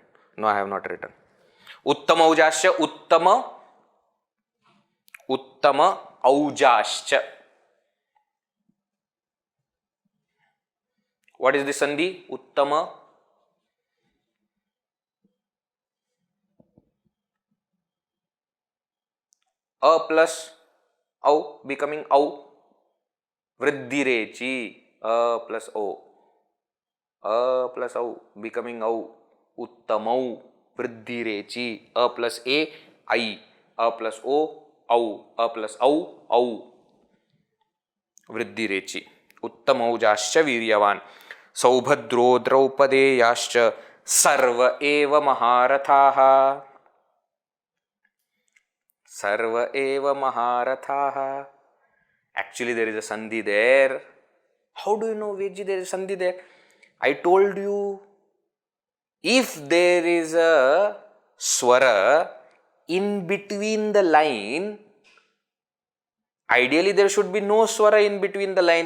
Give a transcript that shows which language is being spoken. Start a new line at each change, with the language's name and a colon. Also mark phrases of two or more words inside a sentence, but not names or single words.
English: No, I have not written.
Sanskrit: उत्तमौजाश्च उत्तम औजाश्च.
English: What is the sandhi? Uttama. A plus Au becoming au. Vriddhirechi, a plus o. A plus au becoming au.
Sanskrit: उत्तमौ, वृद्धिरेचि,
English: a plus a, I. A plus o, au. A plus au.
Sanskrit: वृद्धिरेचि उत्तमौजाश्च वीर्यवान् सौभद्रो द्रौपदेयाश्च सर्व एव महारथाः सर्व एव महारथाः.
English: Actually there is a sandhi there. How do you know, Vedji, there is a sandhi there? I told you, if there is a swara in between the line, ideally there should be no swara in between the line.